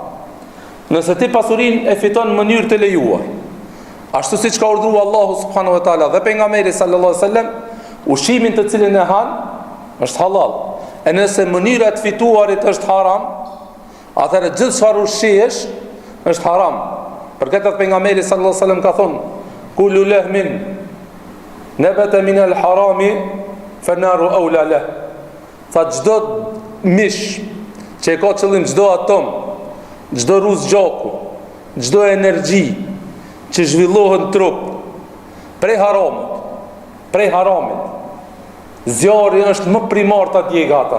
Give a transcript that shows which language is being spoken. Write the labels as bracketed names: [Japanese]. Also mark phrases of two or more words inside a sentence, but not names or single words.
[Albanian] Nëse ti pasurinë e fiton në mënyrë të lejuar, ashtu siç ka urdhëruar Allahu [Arabic] سبحانه وتعالى [Albanian] dhe pejgamberi [Arabic] صلى الله عليه وسلم, [Albanian] ushqimin të cilin e han është halal. E nëse mënyra e fituarit është haram, atëherë gjithë çfarë ushqesh është haram. Për këtë pejgamberi [Arabic] صلى الله عليه وسلم [Albanian] ka thonë: [Arabic] كل لحم نبت من الحرام فالنار أولى له. [Albanian] Fa çdo mish që e ka qëllim, çdo atom, çdo ruz gjaku, çdo energji që zhvillohet në trup prej haramit, zjarri është më primar të djegë ata.